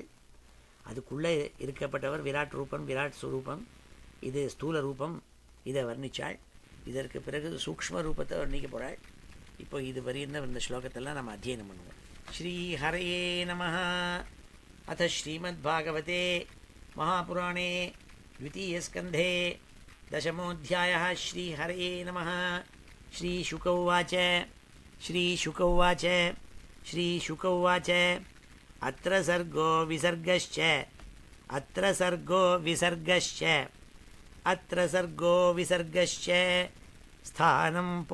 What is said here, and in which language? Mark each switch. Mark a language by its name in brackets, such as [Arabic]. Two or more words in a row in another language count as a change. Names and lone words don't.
[Tamil] அதுக்குள்ளே இருக்கப்பட்டவர் விராட் ரூபம், விராட் ஸ்வரூபம். இது ஸ்தூல ரூபம், இதை வர்ணித்தாள். இதற்கு பிறகு சூக்ஷ்ம ரூபத்தை வர்ணிக்க போகிறாள். இப்போ இது வரையிருந்த இந்த ஸ்லோகத்தெல்லாம் நம்ம அத்தியனம் பண்ணுவோம். [Sanskrit] श्री हरये नमः। अथ श्रीमद्भागवते महापुराणे द्वितीयस्कन्धे दशमोऽध्यायः. श्रीहरये नमः. श्रीशुक उवाच अत्र सर्गो विसर्गश्च स्थानं